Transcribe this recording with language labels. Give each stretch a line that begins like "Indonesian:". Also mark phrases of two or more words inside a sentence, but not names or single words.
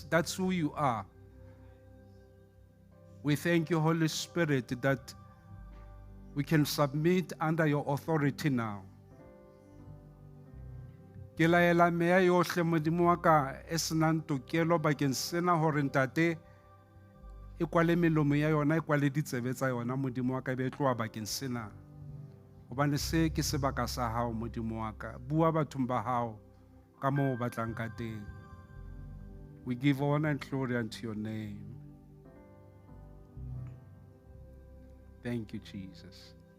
English: That's who you are. We thank you, Holy Spirit, that we can submit under your authority now.
Southern Sotho: Ke laela meya yohle modimo wa ka e senang tokelo bakeng sena hore ntate e kwale melomo ya yona e kwale ditsebe tsa yona modimo wa ka be tloa bakeng sena. Hobane se ke sebaka sa hao modimo wa ka. Bua bathong ba hao ka moo o batlang ka teng.
English: We give honor and glory unto your name. Thank you, Jesus.